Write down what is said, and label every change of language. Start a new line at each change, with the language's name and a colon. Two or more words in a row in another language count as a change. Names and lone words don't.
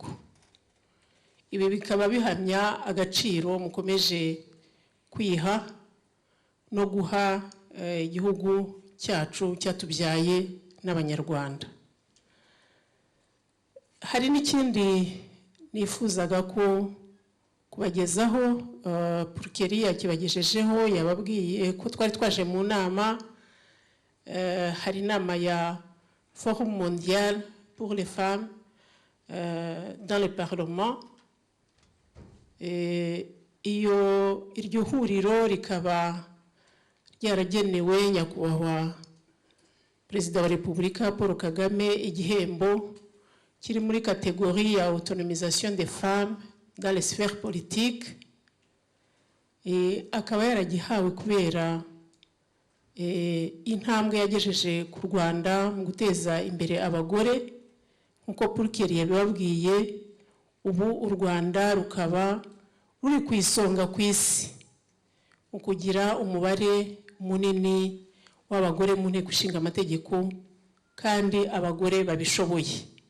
Kinyarwanda: Ibi bikaba bihamya agaciro mukomeje kwiha no guha igihugu cyacu cyatubyaye n'Abanyarwanda. Hari n'ikindi nifuzaga ko kubagezaho, Purkeri yakibagejejeho, yababwiye ko twari twaje mu nama. Hari inama ya
French: Forum mondial pour les femmes dans le Parlement.
Kinyarwanda: Iryo huriro rikaba ryaragenewe nyakubahwa Perezida wa Repubulika Paul Kagame igihembo kiri muri kategori ya
French: autonomisation des femmes dans les sphères politiques.
Kinyarwanda: Akaba yaragihawe kubera intambwe yagejeje ku Rwanda mu guteza imbere abagore, nkuko Purkeri yabibabwiye. Ubu u Rwanda rukaba ruri ku isonga ku isi mu kugira umubare munini w'abagore mu nteko ishinga amategeko, kandi abagore babishoboye.